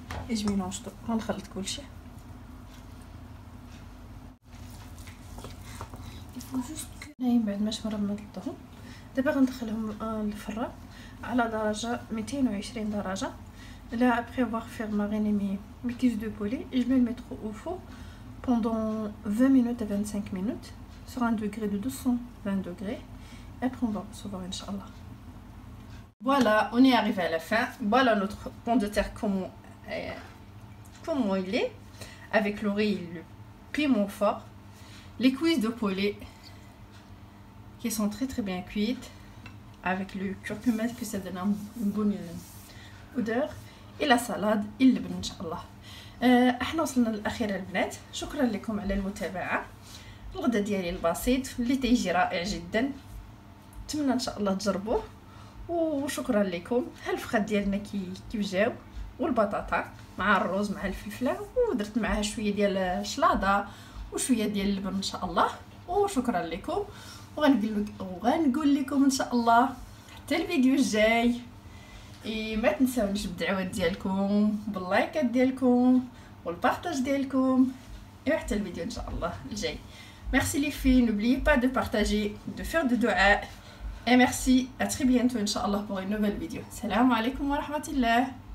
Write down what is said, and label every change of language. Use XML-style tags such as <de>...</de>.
<ar>اجي ميلونج غنخلط كلشي هاين بعد ما مرمضتهم. دابا غندخلهم للفران على درجه 220 درجه.</ar> <fr>Là, après avoir fait mariner mes cuisses de poulet, je vais le mettre au four pendant 20 minutes à 25 minutes sur un degré de 220 degrés. Et après, on va recevoir, Inch'Allah. Voilà, on est arrivé à la fin. Voilà notre pomme de terre comment il est, avec l'oreille et le piment fort. Les cuisses de poulet qui sont très bien cuites, avec le curcuma que ça donne une bonne odeur.</fr> <ar>Et la salade اللبن ان شاء الله. احنا وصلنا للاخير البنات. شكرا لكم على المتابعه. الغدا ديالي البسيط اللي تيجي رائع جدا، نتمنى ان شاء الله تجربوه. وشكرا لكم. الفخاد ديالنا كيف جاو، والبطاطا مع الرز مع الفلفله، ودرت معاها شويه ديال الشلاضه وشويه ديال اللبن ان شاء الله. وشكرا لكم، وغنقول لكم ان شاء الله حتى الفيديو الجاي. ما تنساونيش بالدعوات ديالكم، باللايكات ديالكم، والبارطاج ديالكم، وحتى الفيديو ان شاء الله الجاي.</ar> <fr>Merci les filles, n'oubliez pas de partager, de faire de dua. Et merci, à très bientôt Inch'Allah pour une nouvelle vidéo. Salam alaikum wa rahmatullah.</fr>